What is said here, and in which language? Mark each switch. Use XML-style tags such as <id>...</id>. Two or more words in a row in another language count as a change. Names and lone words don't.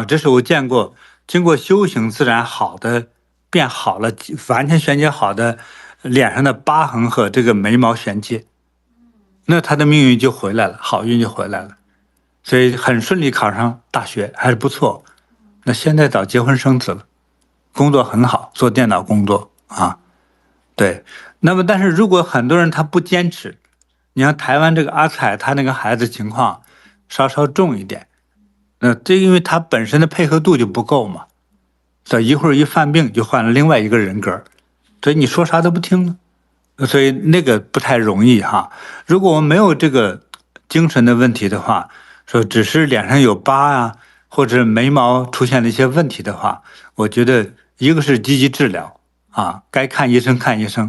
<zh>這是我見過經過修行自然好的變好了，完全旋接好的臉上的疤痕和這個眉毛旋接，那他的命運就回來了，好運就回來了。所以很順利考上大學，還是不錯。那現在早結婚生子了，工作很好，做電腦工作啊。對，那麼但是如果很多人他不堅持，你像台灣這個阿彩，他那個孩子情況稍稍重一點，這因為他本身的配合度就不夠嘛，所以一會兒一犯病就換了另外一個人格，所以你說啥都不聽了，所以那個不太容易哈。如果我們沒有這個精神的問題的話，說只是臉上有疤啊，或者眉毛出現了一些問題的話，我覺得一個是積極治療啊，該看醫生看醫生。</zh>